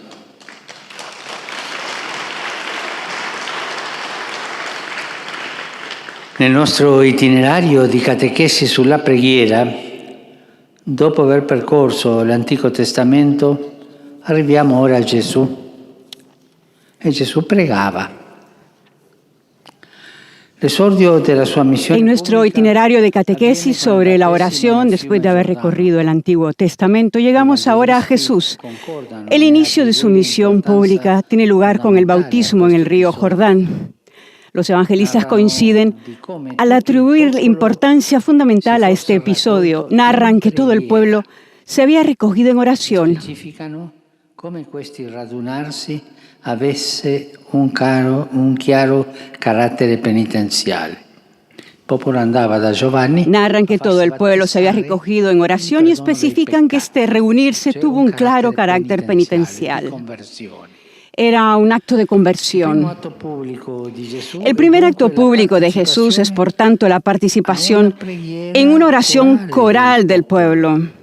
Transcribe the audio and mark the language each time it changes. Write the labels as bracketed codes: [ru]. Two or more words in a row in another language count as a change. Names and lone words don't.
[it] Nel nostro itinerario di catechesi sulla preghiera, dopo aver percorso l'Antico Testamento, arriviamo ora a Gesù. E Gesù pregava. [es] En nuestro itinerario de catequesis sobre la oración, después de haber recorrido el Antiguo Testamento, llegamos ahora a Jesús. El inicio de su misión pública tiene lugar con el bautismo en el río Jordán. Los evangelistas coinciden al atribuir importancia fundamental a este episodio. Narran que todo el pueblo se había recogido en oración. [it] Come questi radunarsi avesse un chiaro carattere penitenziale. Il popolo andava da Giovanni. [es] Narran que todo el pueblo se había recogido en oración y especifican que este reunirse tuvo un claro carácter penitencial. Era un acto de conversión. El primer acto público de Jesús es, por tanto, la participación en una oración coral del pueblo.